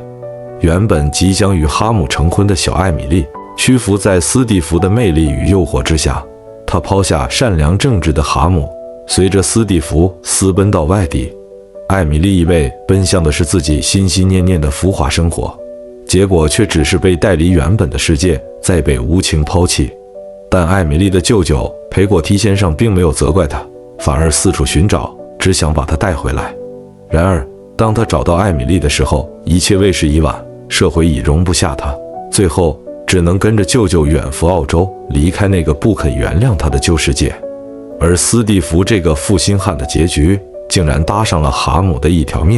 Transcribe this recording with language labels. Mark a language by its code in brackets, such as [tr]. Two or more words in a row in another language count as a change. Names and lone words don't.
[zh] 原本即將與哈姆成婚的小艾米麗，屈服在斯蒂夫的魅力與誘惑之下， 他拋下善良正直的哈姆，隨着斯蒂夫私奔到外地。艾米麗以為奔向的是自己心心念念的浮華生活，結果卻只是被帶離原本的世界，再被無情拋棄。但艾米麗的舅舅裴果提先生並沒有責怪她，反而四處尋找，只想把她帶回來。然而當他找到艾米麗的時候，一切為時已晚，社會已容不下她，最後只能跟着舅舅遠赴澳洲，離開那個不肯原諒他的舊世界。而斯蒂夫這個負心漢的結局，竟然搭上了哈姆的一條命。